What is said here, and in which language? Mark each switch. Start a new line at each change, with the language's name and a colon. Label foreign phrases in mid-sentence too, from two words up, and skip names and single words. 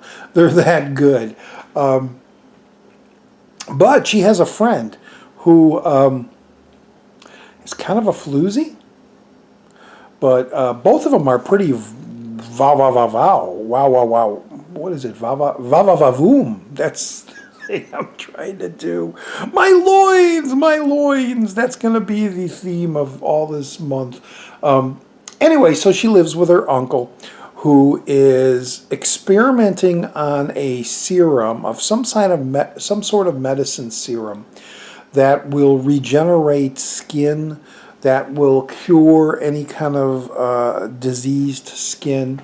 English: They're that good. But she has a friend who is kind of a floozy. But both of them are pretty va va va vow, wow wow wow. What is it? Va va va va va voom. That's the thing I'm trying to do. My loins, my loins. That's gonna be the theme of all this month. Anyway, so she lives with her uncle, who is experimenting on a serum of some sort of medicine serum that will regenerate skin, that will cure any kind of diseased skin.